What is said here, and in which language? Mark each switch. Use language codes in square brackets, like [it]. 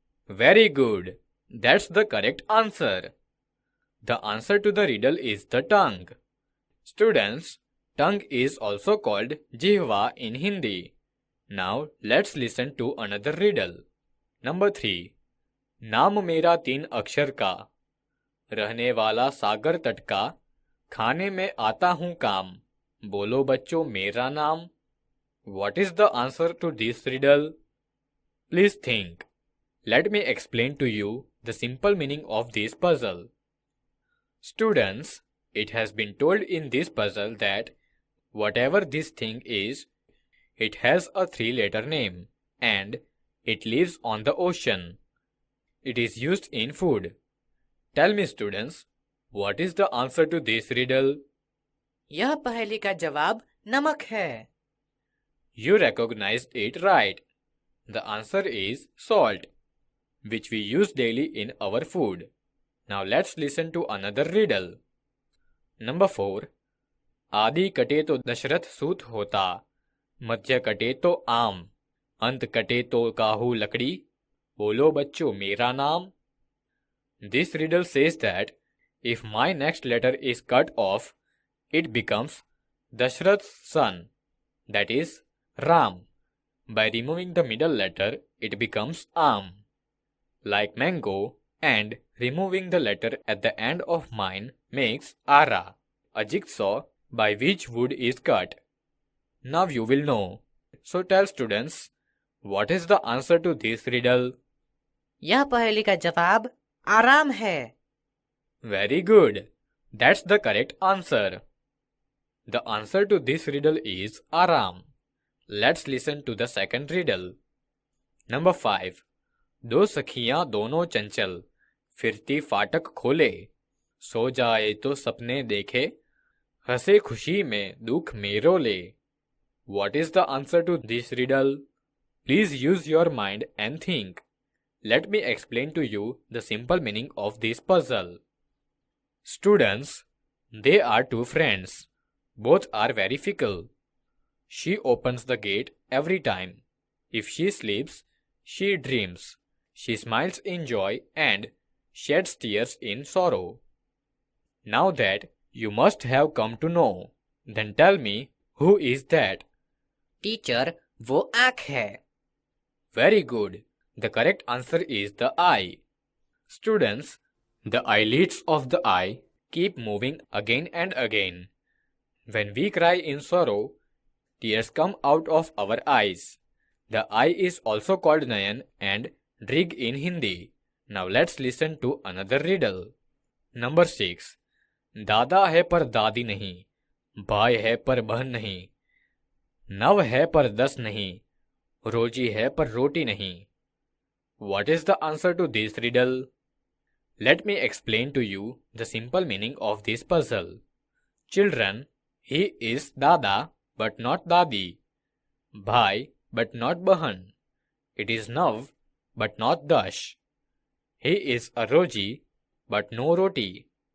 [en] Very good. That's the correct answer. The answer to the riddle is the tongue. Students, tongue is also called jihva in Hindi. Now let's listen to another riddle. Number 3. [hi] नाम मेरा 3 अक्षर का, रहने वाला सागर तट का, खाने में आता हूँ काम, बोलो बच्चों मेरा नाम. [en] What is the answer to this riddle? Please think. Let me explain to you the simple meaning of this puzzle. Students, it has been told in this puzzle that whatever this thing is, it has a 3-letter name and it lives on the ocean. It is used in food. Tell me students, what is the answer to this riddle? [hi] यह पहेली का जवाब नमक है. [en] You recognized it right. The answer is salt, which we use daily in our food. Now let's listen to another riddle. Number 4. [hi] आदि कटे तो दशरथ सूत होता, मध्य कटे तो आम, अंत कटे तो काहू लकड़ी, बोलो बच्चों मेरा नाम. [en] This riddle says that if my next letter is cut off, it becomes Dashrath's son, that is Ram. By removing the middle letter, it becomes Am, like mango, and removing the letter at the end of mine makes Ara, a jigsaw by which wood is cut. Now you will know. So tell students, what is the answer to this riddle? [hi] यह पहेली का जवाब आराम है. [en] Very good. That's the correct answer. The answer to this riddle is Aram. Let's listen to the second riddle. Number 5. [hi] दो सखियां दोनों चंचल, फिरती फाटक खोले, सो जाए तो सपने देखे, हंसे खुशी में दुख में रोले. [en] What is the answer to this riddle? Please use your mind and think. Let me explain to you the simple meaning of this puzzle. Students, they are two friends. Both are very fickle. She opens the gate every time. If she sleeps, she dreams. She smiles in joy and sheds tears in sorrow. Now that you must have come to know, then tell me, who is that? [hi] Teacher, वो आँख है. [en] Very good. The correct answer is the eye. Students, the eyelids of the eye keep moving again and again. When we cry in sorrow, tears come out of our eyes. The eye is also called Nayan and Drig in Hindi. Now let's listen to another riddle. Number 6. [hi] दादा है पर दादी नहीं, भाई है पर बहन नहीं, नव है पर 10 नहीं, रोजी है पर रोटी नहीं. [en] What is the answer to this riddle? Let me explain to you the simple meaning of this puzzle. Children, he is Dada but not Dadi, Bhai but not Bahan. It is Nav but not Dash. He is a Roji but no Roti.